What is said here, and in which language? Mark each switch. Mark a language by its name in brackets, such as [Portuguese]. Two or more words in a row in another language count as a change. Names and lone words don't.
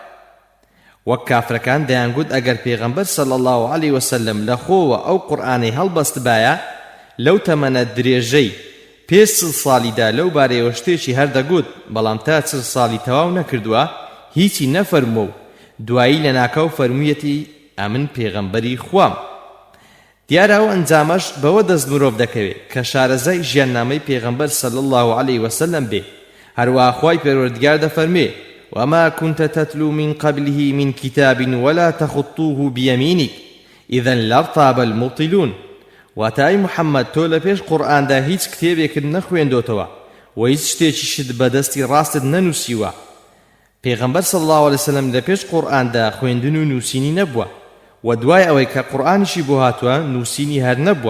[Central Kurdish] وەک کافرەکان دەیانگوت ئەگەر پێغەمبەر [Arabic] صلی الله عليه وسلم [Central Kurdish] لە خۆوە ئەو قورئانەی هەڵبەستبایە لەو تەمەنە درێژەی پێش 40 ساڵیدا لەو بارەیەوە شتێکی هەردەگوت، بەڵام تا 40 ساڵی تەواو نەکردووە هیچی نەفەرمووە و دوایی لە ناکاو فەرموویەتی ئەمن پێغەمبەری خوام. دیارە ئەو ئەنجامەش بەوە دەست مرۆڤ دەکەوێت کە شارەزای ژیاننامەی پێغەمبەر [Arabic] صلی الله عليه وسلم [Central Kurdish] بێ. هەروە خوای پەروەردگار دەفەرمێ [Arabic] وما كنت تتلو من قبله من كتاب ولا تخطوه بيمينك إذا لارتاب المبطلون. [Central Kurdish] واتای محەممەد تۆ لە پێش قورئاندا هیچ کتێبێکت نەخوێندۆتەوە و هیچ شتێکیشت بەدەستی ڕاستت نەنووسیوە. پێغەمبەر [Arabic] صلی الله عليه وسلم [Central Kurdish] لە پێش قورئاندا خوێندن و نووسینی نەبووە، و دوای ئەوەی کە قورئانیشی بۆ هاتووە نووسینی هەر نەبووە